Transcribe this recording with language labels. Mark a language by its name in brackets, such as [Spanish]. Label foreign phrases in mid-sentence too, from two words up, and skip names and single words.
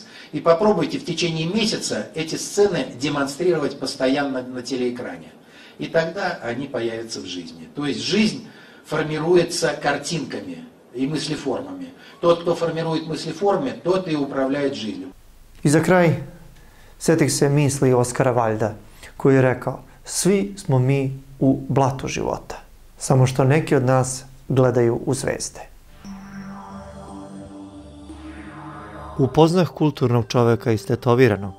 [Russian] И попробуйте в течение месяца эти сцены демонстрировать постоянно на телеэкране. И тогда они появятся в жизни. То есть жизнь формируется картинками и мыслеформами. Tот, кто формирует мыслеформы, тот и управляет жизнью. [Serbian] I za kraj, setih se misli Oskara Valjda, koji je rekao: svi smo mi u blatu života, samo što neki od nas gledaju u zvezde. Upoznah kulturnog čoveka istetoviranog.